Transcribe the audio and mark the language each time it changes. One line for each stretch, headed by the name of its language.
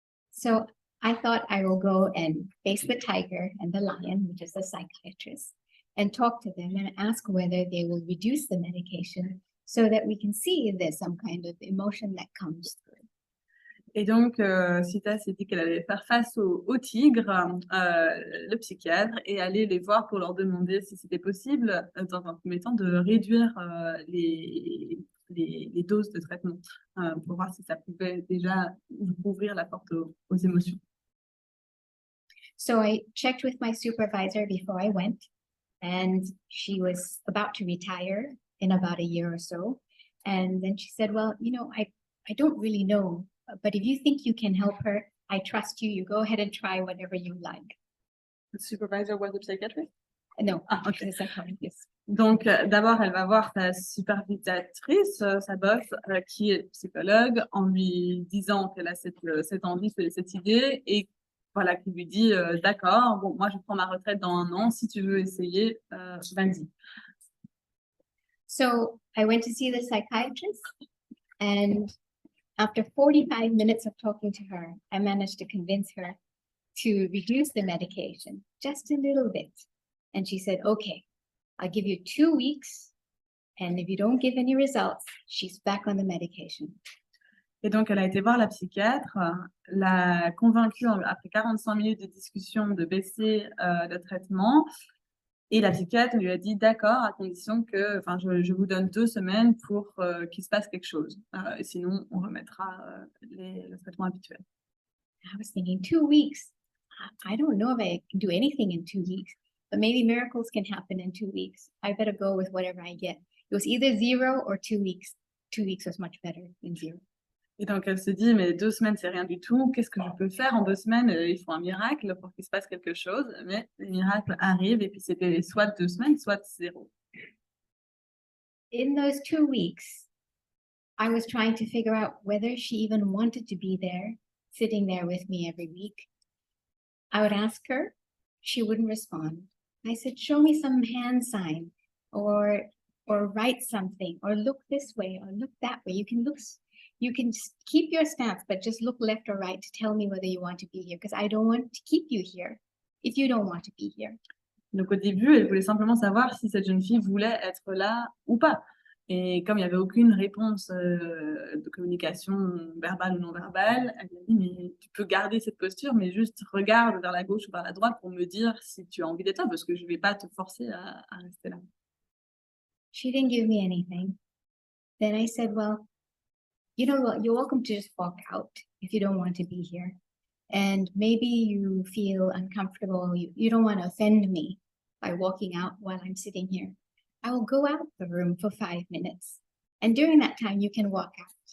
English: So I thought I will go and face the tiger and the lion, which is the psychiatrist, and talk to them and ask whether they will reduce the medication so that we can see if there's some kind of emotion that comes through.
French: Et donc, Seetha s'est dit qu'elle allait faire face au tigre, le psychiatre, et aller les voir pour leur demander si c'était possible, dans un premier temps, de réduire les doses de traitement, pour voir si ça pouvait déjà ouvrir la porte aux émotions.
English: So I checked with my supervisor before I went, and she was about to retire in about a year or so. And then she said, well, I don't really know, but if you think you can help her, I trust you. You go ahead and try whatever you like. The supervisor was a psychiatrist? No, okay. the psychologist.
French: Donc, d'abord, elle va voir sa supervisatrice, sa boss, qui est psychologue, en lui disant qu'elle a cette envie, cette idée, et voilà, qui lui dit, d'accord, bon, moi, je prends ma retraite dans 1 an, si tu veux essayer, vas-y.
English: So I went to see the psychiatrist, and after 45 minutes of talking to her, I managed to convince her to reduce the medication just a little bit. And she said, okay, I'll give you 2 weeks. And if you don't give any results, she's back on the medication.
French: Et donc, elle a été voir la psychiatre, l'a convaincue après 45 minutes de discussion de baisser le traitement. Et la psychiatre lui a dit d'accord, à condition que, je vous donne 2 semaines pour qu'il se passe quelque chose. Et sinon, on remettra le traitement habituel.
English: I was thinking 2 weeks. I don't know if I can do anything in 2 weeks, but maybe miracles can happen in 2 weeks. I better go with whatever I get. It was either 0 or 2 weeks. 2 weeks was much better than 0.
French: Et donc, elle se dit, mais 2 semaines, c'est rien du tout. Qu'est-ce que je peux faire en 2 semaines? Il faut un miracle pour qu'il se passe quelque chose. Mais les miracles arrivent et puis c'était soit 2 semaines, soit 0.
English: In those 2 weeks, I was trying to figure out whether she even wanted to be there, sitting there with me every week. I would ask her, she wouldn't respond. I said, show me some hand sign or write something or look this way or look that way. You can just keep your stance, but just look left or right to tell me whether you want to be here, because I don't want to keep you here if you don't want to be here.
French: Donc, au début, elle voulait simplement savoir si cette jeune fille voulait être là ou pas. Et comme il n'y avait aucune réponse de communication verbale ou non verbale, elle m'a dit, mais tu peux garder cette posture, mais juste regarde vers la gauche ou vers la droite pour me dire si tu as envie d'être là, parce que je ne vais pas te forcer à rester là.
English: She didn't give me anything. Then I said, well, you know what, you're welcome to just walk out if you don't want to be here. And maybe you feel uncomfortable, you don't want to offend me by walking out while I'm sitting here. I will go out the room for 5 minutes. And during that time, you can walk out.